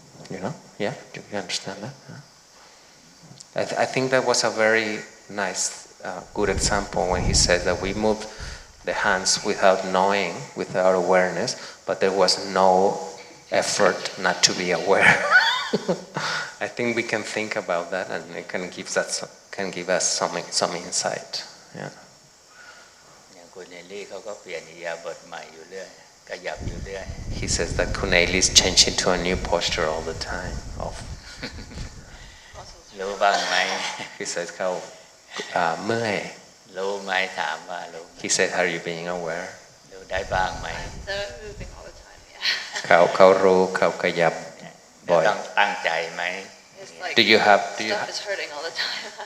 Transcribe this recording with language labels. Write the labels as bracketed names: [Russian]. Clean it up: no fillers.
[English] You know? Yeah? Do you understand that? I think that was a very nice, good example when he said that we moved the hands without knowing, without awareness, but there was no effort not to be aware. I think we can think about that, and it can give us some insight. Yeah. [Thai] อย่างคุณเฮนรี่เขาก็เปลี่ยนอิริยาบถใหม่อยู่เรื่อยขยับอยู่เรื่อย [English] He says that Kuneli is changing to a new posture all the time. [Thai] รู้บ้างไหม [English] He says [Thai] เขาเมื่อย รู้ไหมถามว่ารู้ [English] He said, are you being aware? [Thai] รู้ได้บ้างไหม [English] They're moving all the time, yeah. [Thai] เขารู้เขาขยับบ่อย ต้องตั้งใจไหม [English] It's like Do you have stuff is hurting all the time.